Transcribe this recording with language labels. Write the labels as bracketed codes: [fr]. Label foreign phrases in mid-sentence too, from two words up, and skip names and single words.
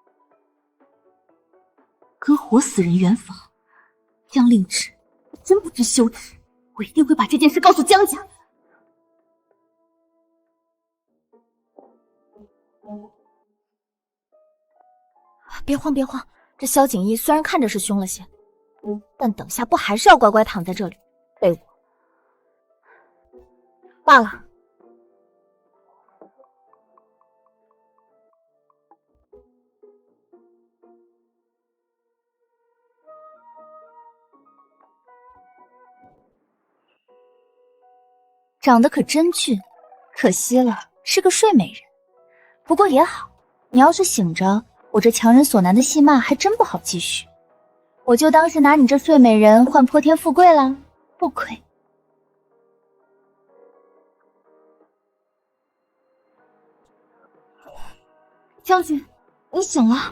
[zh] 跟活死人圓房，江令芷，我真不知羞恥。我一定會把這件事告訴江家。別慌，這蕭景逸雖然看着是凶了些，但等下不還是要乖乖躺在這裡被我罷了。长得可真俊，可惜了是個睡美人。不過也好，你要是醒着，我這強人所難的戲碼還真不好繼續。我就當是拿你這睡美人換潑天富貴了，不虧。將軍，你醒了。